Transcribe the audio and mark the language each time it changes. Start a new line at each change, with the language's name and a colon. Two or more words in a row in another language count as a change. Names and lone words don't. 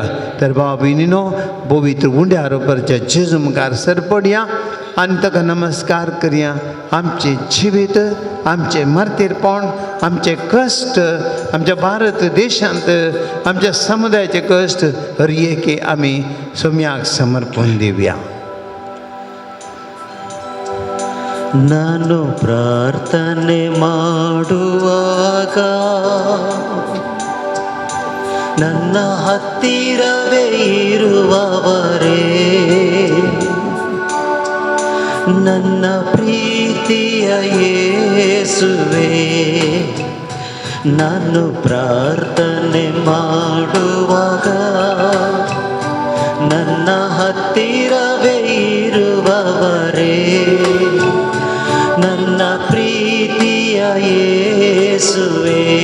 Konkani: तर भाव भयणीनो पवित्र उंड्या रुपारच्या जेजू मुखार सरपडया आनी ताका नमस्कार करया. आमचे जिवीत आमचे मार्तीरपण आमचे कश्ट आमच्या भारत देशांत आमच्या समुदायाचे कश्ट हर एके आमी सोम्याक समर्पण दिवया.
Kannada: ನಾನು ಪ್ರಾರ್ಥನೆ ಮಾಡುವಾಗ ನನ್ನ ಹತ್ತಿರವೇ ಇರುವವರೇ ನನ್ನ ಪ್ರೀತಿ ಪ್ರೀತಿಯ ಯೇಸುವೆ ನಾನು ಪ್ರಾರ್ಥನೆ ಮಾಡುವಾಗ ನನ್ನ ಹತ್ತಿರವೇ ಇರುವವರೇ ನನ್ನ ಪ್ರೀತಿಯ ಯೇಸುವೆ